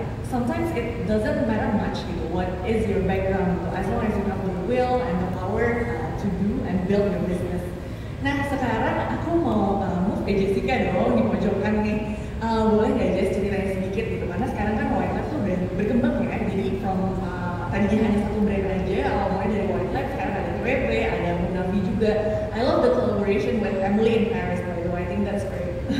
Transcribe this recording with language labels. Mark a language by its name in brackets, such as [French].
[English] sometimes it doesn't matter much gitu, what is your background gitu, as long as you have the will and the power to do and build your business. [Indonesian] Nah sekarang aku mau move ke Jessica dong di pojokan nih. Boleh nggak Jess ceritain sedikit gitu, karena sekarang kan White Lab tuh udah berkembang ya, jadi from tadinya hanya satu brand aja, mulai dari White Lab, sekarang ada TWP, ada Munafi juga. [English] I love the collaboration with Emily in Paris by the way, I think that's great.